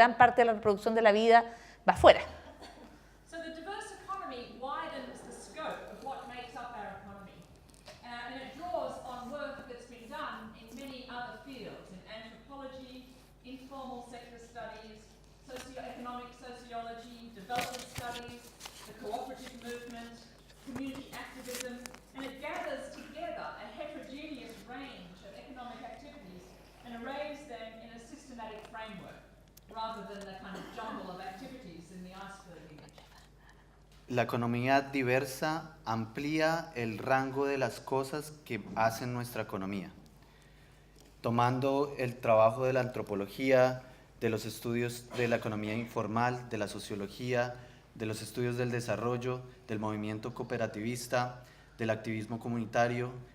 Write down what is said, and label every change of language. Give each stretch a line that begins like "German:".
Spanish: Gran parte de la reproducción de la vida va afuera.
English: So the diverse economy widens the scope of what makes up our economy, and it draws on work that's been done in many other fields, in anthropology, informal sector studies, socioeconomic sociology, development studies, the cooperative movement, community activism, and it gathers together a heterogeneous range of economic activities and arrays them in a systematic framework, rather than the kind of jumble of activities in the iceberg image.
Spanish: La economía diversa amplía el rango de las cosas que hacen nuestra economía, tomando el trabajo de la antropología, de los estudios de la economía informal, de la sociología, de los estudios del desarrollo, del movimiento cooperativista, del activismo comunitario,